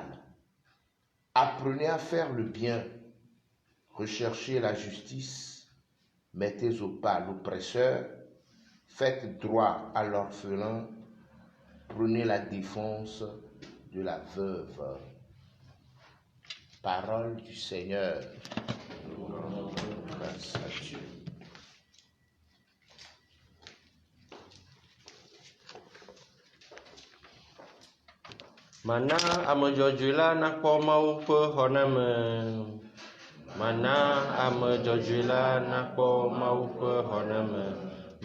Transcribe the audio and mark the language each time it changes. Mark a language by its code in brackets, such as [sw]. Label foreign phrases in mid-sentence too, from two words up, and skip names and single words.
[fr] Apprenez à faire le bien, recherchez la justice, mettez au pas l'oppresseur, faites droit à l'orphelin, prenez la défense de la veuve. Parole du Seigneur. Grâce à Dieu. [ee] Mana ame dzɔdzɔe la nakpɔ Mawu ƒe xɔname. Mana ame dzɔdzɔe la nakpɔ Mawu ƒe xɔname.